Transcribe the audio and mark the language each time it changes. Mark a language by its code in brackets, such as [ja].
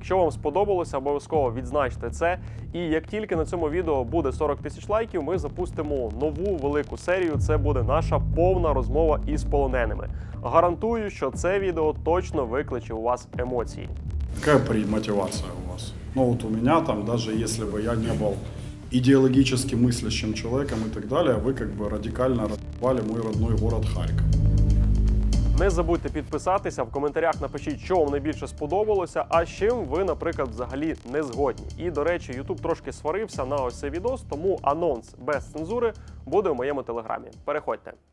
[uk] Якщо вам сподобалося, обов'язково відзначте це. І як тільки на цьому відео буде 40 000 лайків, ми запустимо нову велику серію. Це буде наша повна розмова із полоненими. Гарантую, що це відео точно викличе у вас емоції. [ru] Какая мотивация у вас? Ну вот у меня там, даже если бы я не был идеологически мыслящим человеком и так далее, вы как бы радикально разбивали мой родной город Харьков. [uk] Не забудьте підписатися, в коментарях напишіть, що вам найбільше сподобалося, а з чим ви, наприклад, взагалі не згодні. І, до речі, YouTube трошки сварився на ось цей відос, тому анонс без цензури буде в моєму телеграмі. Переходьте.